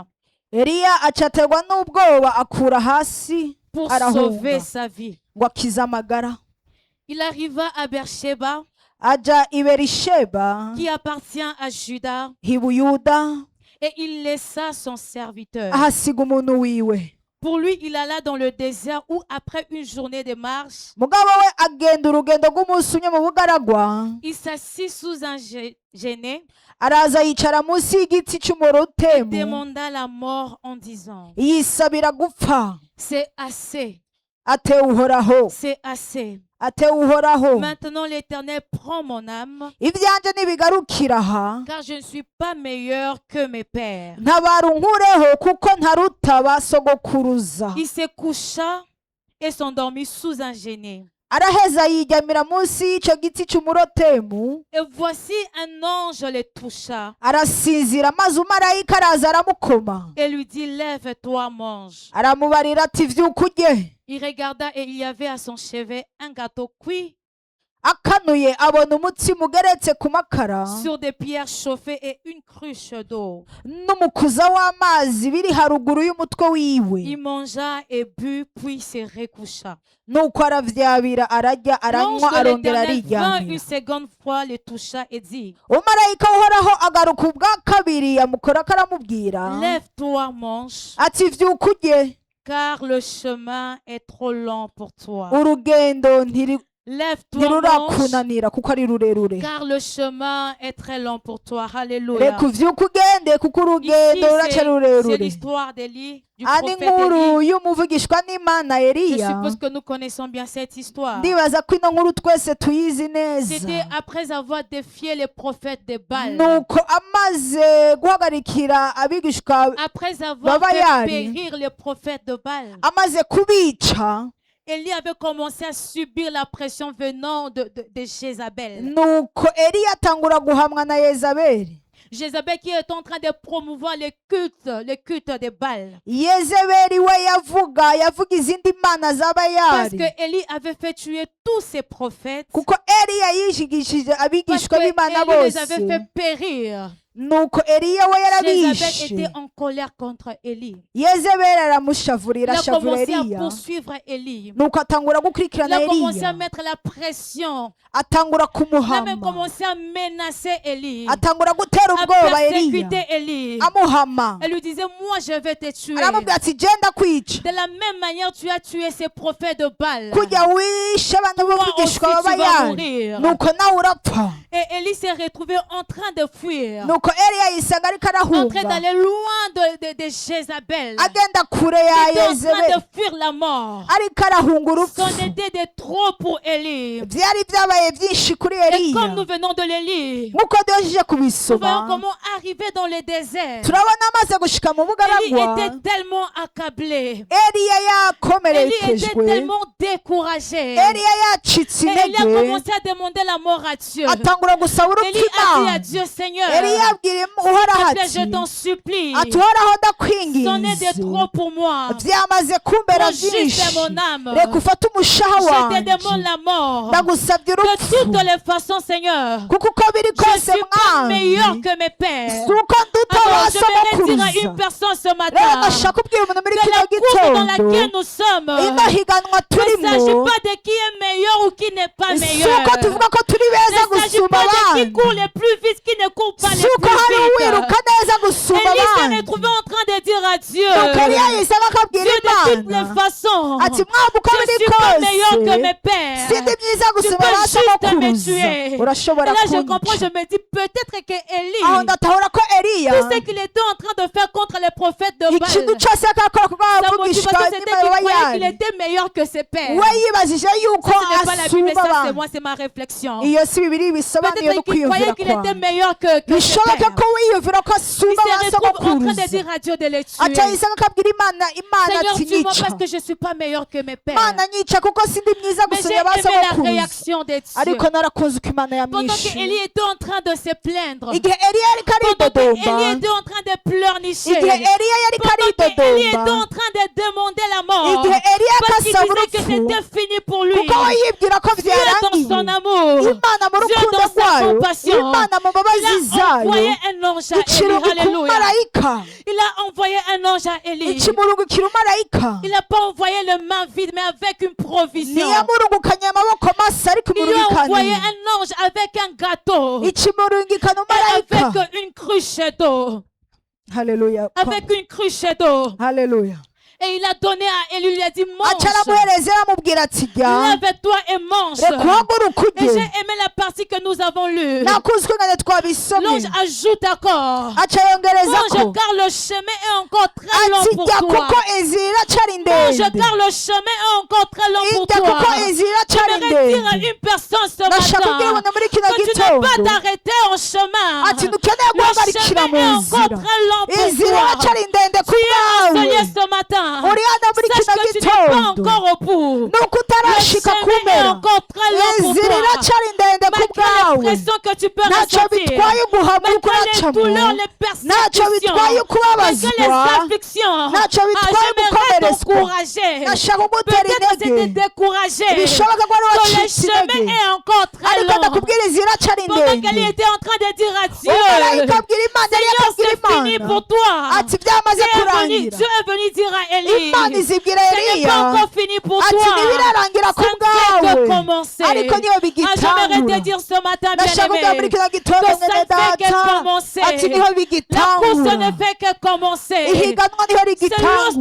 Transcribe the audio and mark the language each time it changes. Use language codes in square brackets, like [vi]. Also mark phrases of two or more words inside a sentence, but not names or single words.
[rn] Eliya acaterwa n'ubwoba akura hasi [fr] pour [rn] arahunga [fr] sauver sa vie. [rn] ngo akize amagara. [fr] Il arriva à Beersheba, [rn] aja i Berisheba [fr] qui appartient à Juda, [rn] hi Buyuda, [fr] et il laissa son serviteur. [rn] ahasiga umuntu wiwe. [fr] Pour lui, il alla dans le désert où, après une journée de marche, [rn] mugabo we agenda urugendo rw'umunsi umwe mu bugaragwa, [fr] il s'assit sous un genêt [rn] araza yicara munsi y'igiti [fr] et [rn] cy'umurotemu, [fr] demanda la mort en disant, [rn] yisabira gupfa. [fr] c'est assez, [rn] atewe uhoraho, [fr] c'est assez. [rn] atewe uhoraho, [fr] Maintenant l'Éternel prend mon âme, [rn] ibyanjye nibigarukira aha, [fr] car je ne suis pas meilleur que mes pères. [rn] ntabara unkureho kuko ntaruta ba sogokuruza. [fr] Il se coucha et s'endormit sous un genêt. [rn] araheza yiryamira munsi y'icyo giti cy'umurotemu, [fr] Et voici un ange le toucha [rn] arasinzira, maze umarayika araza aramukoma, [fr] et lui dit, lève-toi, mange. [rn] aramubarira ati vyuka urye. [fr] Il regarda et il y avait à son chevet un gâteau cuit [rn] akanuye abona umutsima ugeretse ku makara [fr] sur des pierres chauffées et une cruche d'eau. [rn] n'umukuza w'amazi biri haruguru y'umutwe wiwe. [fr] Il mangea et but, puis se recoucha. [rn] nuko aravyabira, ararya, [fr] L'ange [rn] aranywa, [fr] de [rn] arongera [fr] l'Éternel vint [rn] ariryamira. [fr] une seconde fois, le toucha et dit, [rn] umarayika uhoraho agaruka ubwa kabiri, amukorako aramubwira [fr] lève-toi, mange, [rn] ati vyuka urye, [fr] car le chemin est trop long pour toi. [rn] urugendo [fr] Lève-toi, mange, [rn] ntirurakunanira kuko ari rurerure. [fr] car le chemin est très long pour toi. Alléluia. [rn] reka uvyuka ugende kuko [fr] Ici, [rn] urugendo ruraca [fr] c'est [rn] rurerure. [fr] l'histoire d'Élie, du [rn] ani [fr] prophète [rn] nkuru [fr] Élie. [rn] y'umuvugishwa n'Imana [fr] Je [rn] Eliya. [fr] suppose que nous connaissons bien cette histoire. [rn] ndibaza ko ino nkuru twese tuyizi [fr] C'était [rn] neza. [fr] après avoir défié les prophètes de Baal, [rn] nuko amaze guhagarikira abigishwa, [fr] après avoir [rn] Baba [fr] fait [rn] yari. [fr] périr les prophètes de Baal, [rn] amaze kubica, [fr] Élie avait commencé à subir la pression venant de Jézabel. [rn] nuko Eliya atangura guhamwa na Yezabeli. [fr] Jézabel qui est en train de promouvoir le culte de Baal. [rn] Yezebeli we yavuga izindi mana [fr] Parce [rn] z'abayari, [fr] que Élie avait fait tuer tous ses prophètes. [rn] kuko Eliya yishigishije [fr] Parce [rn] abigishwa [fr] que [rn] b'Imana [fr] Élie les avait [rn] bose. [fr] fait périr. [rn] nuko Eliya we [fr] Jézabel [rn] yarabishe. [fr] était en colère contre Élie. [rn] Yezebeli aramushavurira, [fr] Il a [rn] ashavura [fr] commencé à [rn] Eliya, [fr] poursuivre Élie. [rn] nuko atangura [fr] Il [rn] gukurikirana [fr] a commencé à [rn] Eliya, [fr] mettre la pression. [rn] atangura [fr] Il a même [rn] kumuhama, [fr] commencé à menacer Élie. [rn] atangura gutera [fr] À [rn] ubwoba Eliya, [fr] persécuter Élie. [rn] amuhama, [fr] Elle lui disait, moi je vais te tuer. [rn] aramubwira ati genda kwica, [fr] De la même manière, tu as tué ces prophètes de Baal. [rn] kujya wishe abantu [fr] Toi aussi, [rn] b'abigishwa [fr] tu vas [rn] b'abayari, [fr] mourir. [rn] nuko nawe urapfa. [fr] Et Élie s'est retrouvé en train de fuir, [rn] nuko Eliya yisanga ariko [fr] en train [rn] arahunga [fr] d'aller loin de Jézabel. [rn] agenda kure [fr] Il [rn] ya [fr] était en train [rn] Yezebeli [fr] de fuir la mort. [rn] ariko arahunga urupfu [fr] C'en était de trop pour Élie. [rn] byari byabaye byinshi kuri [fr] Et [rn] Eliya [fr] comme nous venons de le lire, [rn] nk'uko duhejeje [fr] nous voyons [rn] kubisoma [fr] comment arriver dans le désert. [rn] turabona amaze gushika mu [fr] Élie [rn] bugaragwa [fr] était tellement accablé. [rn] Eliya [fr] Élie était [rn] yakomerekejwe [fr] tellement découragé. [rn] Eliya yacitse [fr] Et il a [rn] intege [fr] commencé à demander la mort à Dieu. [rn] atangura gusaba urupfu [fr] Élie a dit à [rn] Imana [fr] Dieu, Seigneur, [rn] Eliya abwira uhoraho [fr] s'il te plaît, [rn] ati [fr] je t'en supplie. [rn] ati uhoraho [fr] C'en est de [rn] ndakwinginze [fr] trop pour moi. [rn] byamaze kumbera [fr] Prends juste [rn] byinshi [fr] mon âme. [rn] reka ufate umushaha [fr] Je te [rn] wanjye [fr] demande la mort. [rn] ndagusabye [fr] De [rn] urupfu [fr] toutes les façons, Seigneur, [rn] kuko uko biri [fr] je [rn] kose [fr] suis pas [rn] mwami [fr] meilleur que mes pères. [rn] si uko nduta [fr] Alors, [rn] ba [fr] je voudrais dire à [rn] sogokuruza [fr] une personne ce [rn] rero [fr] matin [rn] ndashaka kubwira umuntu muri [fr] que [rn] kino [fr] la course dans [rn] gitondo [fr] laquelle nous sommes [rn] ino higanwa [fr] ne s'agit [rn] turimo [fr] pas de qui est meilleur ou qui n'est pas [rn] si [fr] meilleur. [rn] uko tuvuga ko turi beza [fr] Ne s'agit [rn] gusumba [fr] pas de qui [rn] abandi [fr] court les plus vite, qui ne court pas les [rn] si uko hari [fr] plus [rn] uwiruka [fr] vite. [rn] neza gusumba [fr] Élie s'est [rn] abandi [fr] retrouvé en train de dire à Dieu, [rn] nuko Eliya yisaba akabwira [fr] Dieu, de toutes [rn] Imana [fr] les façons, [rn] ati mwaba uko [fr] je [rn] biri [fr] suis pas meilleur que [rn] kose [fr] mes pères. [rn] sindi myiza [fr] Tu [rn] gusumba [fr] peux [rn] ba [fr] juste me [rn] sogokuruza [fr] tuer. Et [rn] urashobora [fr] là, je comprends, [rn] kunyica [fr] je me dis peut-être que [rn] aho [fr] Élie, [rn] ndatahura ko Eliya [fr] tout ce qu'il était en train de faire contre les prophètes de [rn] ikintu [fr] Baal, [rn] cyose akakora kuko [fr] sa [rn] abavugishwa [fr] motivation c'était qu'il croyait qu'il [rn] n'abayali [fr] était meilleur que ses pères. [rn] we yibajije yuko [fr] Ça, ce n'est pas la Bible, [rn] asumba [fr] ça c'est [rn] abantu [fr] moi, c'est ma réflexion. [rn] iyo si bibiri bisobanuye no [fr] Peut-être qu'il croyait [rn] kwiyumvira [fr] qu'il était [rn] kwawe [fr] meilleur que ses [rn] bishoboke [fr] pères. [rn] ko wiyumvira ko [fr] Il [rn] asumba ba [fr] se retrouve en train de [rn] sogokuruza [fr] dire à Dieu de les [rn] aca [fr] tuer. [rn] yisanga akabwira Imana [fr] Seigneur, [rn] ati [fr] tue-moi [rn] nyica [fr] parce que je ne suis pas meilleur que mes pères. [rn] Imana nyica kuko sindi myiza [fr] Mais j'ai [rn] gusumba ba [fr] aimé la [rn] sogokuruza [fr] réaction de Dieu. [rn] ariko narakunze uko Imana [fr] Pendant [rn] yamwishe [fr] qu'Élie était en train de se plaindre, [rn] igihe Eliya yariko [fr] pendant qu'Élie [rn] aridodomba [fr] était en train de pleurnicher, [rn] igihe Eliya yariko [fr] pendant qu'Élie était [rn] aridodomba [fr] en train de demander la mort, [rn] igihe Eliya [fr] parce qu'il [rn] akasaba [fr] disait que [rn] urupfu [fr] c'était fini pour lui. [rn] kuko we yibwira ko [fr] Dieu dans [rn] byarangiye [fr] son amour, [rn] Imana mu [fr] Dieu [rn] rukundo [fr] dans sa [rn] rwayo [fr] compassion, [rn] Imana mu mbabazi [fr] il a [rn] zayo [fr] envoyé un ange à Élie. [rn] ikirungi ku [fr] Alléluia. [rn] marayika [fr] Il a envoyé un ange à Élie. [rn] ikimurungukira umarayika [fr] Il n'a pas envoyé les mains vides, mais avec une provision. [rn] ntiyamurungukanye amaboko masa ariko [fr] Il lui a envoyé [rn] imurungikanye [fr] un ange avec un gâteau [rn] ikimurungikana [fr] et [rn] umarayika [fr] avec une cruche d'eau. [rn] haleluya [fr] Avec une cruche d'eau. [rn] haleluya [fr] Et il a donné à Élie, il lui a dit, mange. [rn] aca aramuhereza aramubwira ati jya [fr] Lève-toi et mange. [rn] reka uhaguruke [fr] Et j'ai [rn] ujye [fr] aimé la partie que nous avons lue. [rn] nakuzwe ngane twabisomye [fr] L'ange ajoute encore. [rn] aca yongereza [fr] Mange [rn] ko [fr] car le chemin est encore très long [rn] ati [fr] pour [rn] jya [fr] toi. [rn] kuko inzira iracari [fr] Mange [rn] ndende [fr] car le chemin est encore très long pour [rn] ijya kuko [fr] toi. [rn] inzira iracari [fr] J'aimerais dire à [rn] ndende [fr] une personne ce [rn] ndashaka kubwira [fr] matin [rn] umuntu muri kino [fr] que tu n'as pas [rn] gitondo [fr] d'arrêter en chemin. [rn] ati ntukeneye [fr] Le [rn] guhagarikira [fr] chemin [rn] mu [fr] est encore [rn] nzira [fr] très long pour [rn] inzira [fr] toi. [rn] iracari ndende ku [fr] Tu es [rn] bwawe [fr] enseignant ce matin. [rn] uri hano muri [fr] Sache [rn] kino [fr] que tu n'es pas [rn] gitondo [fr] encore au bout. [rn] nuko [fr] Le [rn] utarashika [fr] chemin est [rn] kumera [fr] encore très long pour [rn] inzira [fr] toi. [rn] iracari ndende ku [fr] Malgré [rn] bwawe [fr] les pressions que tu peux [rn] ntacyo [fr] ressentir, [rn] bitwaye guhaguruka [fr] malgré les [rn] uracamo [fr] douleurs, les [rn] ntacyo [fr] persécutions, [rn] bitwaye [fr] malgré [rn] kubabazwa [fr] les afflictions, [rn] ntacyo bitwaye [fr] j'aimerais [rn] gukomerezwa [fr] t'encourager. [rn] ndashaka kugutera [fr] Peut-être c'était [rn] intege [fr] découragé. [rn] bishoboka ko wari [fr] Que le [rn] wacitse [fr] chemin [rn] intege [fr] est encore très [rn] ariko [fr] long. [rn] ndakubwira inzira iracari [fr] Pendant qu'elle [rn] ndende [fr] était en train de dire à Dieu, [rn] umarayika abwira Imana yari [fr] Seigneur, [rn] akabwira [fr] c'est fini [rn] Imana [fr] pour toi. [rn] ati byamaze kurangira [fr] Dieu est venu dire à Élie, [rn] Imana izibwira [fr] ce n'est [rn] Eliya [fr] pas encore fini pour [rn] ati [fr] toi. [rn] ntibirarangira ku [fr] Ça ne fait [rn] bwawe [fr] que commencer. [rn] ariko niyo [fr] J'aimerais te [rn] bigitangura [fr] dire ce matin, [rn] ndashaka kubwira muri [fr] bien-aimé, [rn] kino gitondo [fr] que ça [rn] mwene [fr] ne fait que [rn] data [fr] commencer. [rn] ati niho [fr] La course [rn] bigitangura [fr] ne fait que commencer. [rn] ihiganwa niho [fr] C'est lorsque